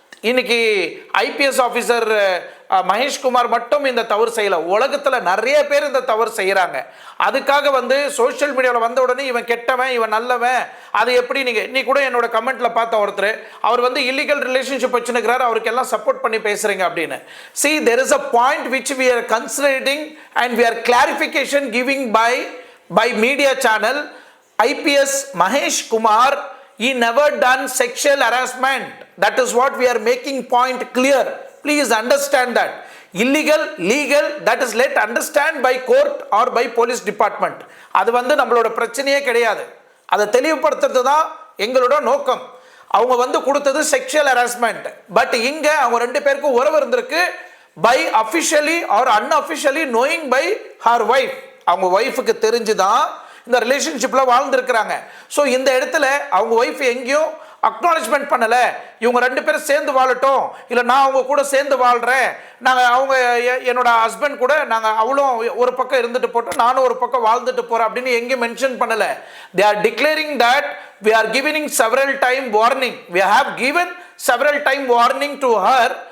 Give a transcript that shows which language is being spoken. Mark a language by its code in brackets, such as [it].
[ta] இன்னைக்கு IPS officer Maheshkumar மட்டும் இந்த தவறு செய்யலை, உலகத்தில் நிறைய பேர் இந்த தவறு செய்கிறாங்க. அதுக்காக வந்து சோஷியல் மீடியாவில் வந்த உடனே இவன் கெட்டவன், இவன் நல்லவன், அது எப்படி நீங்கள் இன்னைக்கு கூட என்னோட கமெண்ட்டில் பார்த்த ஒருத்தர் அவர் வந்து இல்லீகல் ரிலேஷன்ஷிப் வச்சுருக்கிறார், அவருக்கு எல்லாம் சப்போர்ட் பண்ணி பேசுகிறீங்க அப்படின்னு. [en] See, there is a point which we are considering and we are clarification giving by media channel. IPS Mahesh Kumar, he never done sexual harassment. That is what we are making point clear. Please understand that. Illegal, legal, that is let understand by court or by police department. [ta] அது வந்து நம்மளோட பிரச்சனையே கிடையாது. அதை தெளிவுபடுத்துறது தான் எங்களோட நோக்கம். அவங்க வந்து கொடுத்தது செக்ஷுவல் ஹராஸ்மெண்ட். பட் இங்க அவங்க 2 பேருக்கும் உறவு இருந்திருக்கு. [en] By officially or unofficially knowing by her wife. [ta] அவங்க ஒய்ஃபுக்கு தெரிஞ்சுதான் இந்த ரிலேஷன்ஷிப்பில் வாழ்ந்துருக்கிறாங்க. ஸோ இந்த இடத்துல அவங்க ஒய்ஃப் எங்கேயும் அக்னாலஜ்மெண்ட் பண்ணலை, இவங்க 2 பேரும் சேர்ந்து வாழட்டும், இல்லை நான் அவங்க கூட சேர்ந்து வாழ்கிறேன், அவங்க என்னோட ஹஸ்பண்ட் கூட அவளும் ஒரு பக்கம் இருந்துட்டு போட்டோம், நானும் ஒரு பக்கம் வாழ்ந்துட்டு போகிறேன் அப்படின்னு எங்கேயும் மென்ஷன் பண்ணலை. [en] They are declaring that we are giving several time warning. We have given several time warning to her.